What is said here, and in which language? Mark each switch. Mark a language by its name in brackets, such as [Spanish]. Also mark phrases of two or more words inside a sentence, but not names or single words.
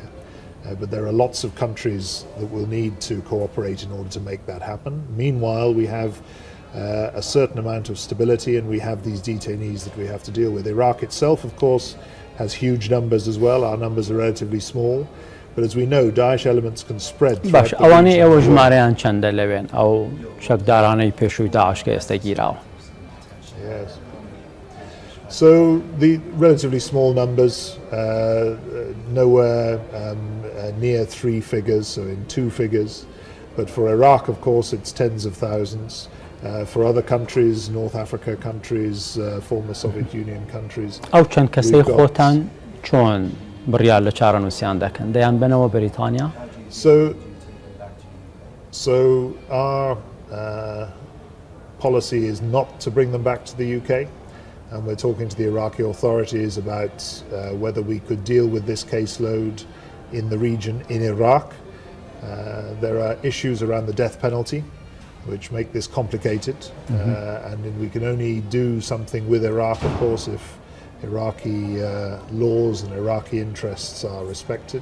[English] But there are lots of countries that will need to cooperate in order to make that happen. Meanwhile, we have a certain amount of stability and we have these detainees that we have to deal with. Iraq itself, of course, has huge numbers as well. Our numbers are relatively small. But as we know, Daesh elements can spread throughout the region. [Central Kurdish] ئەوانەی ئێوە ژمارەیان چەندە لەوێن ئەو شەکدارانەی پێشووی داعش کە ئێستا گیراوە؟ [English] Yes. So the relatively small numbers, nowhere near 3 figures, so in 2 figures. But for Iraq, of course, it's tens of thousands. For other countries, North Africa countries, former Soviet Union countries. [Central Kurdish] ئەو چەند کەسەی خۆتان چۆن بڕیار لە چارەنووسیان دەکەن دەیان بنەوە بەریتانیا؟ [English] So our policy is not to bring them back to the UK. And we're talking to the Iraqi authorities about whether we could deal with this caseload in the region in Iraq. There are issues around the death penalty which make this complicated, and we can only do something with Iraq, of course, if Iraqi laws and Iraqi interests are respected.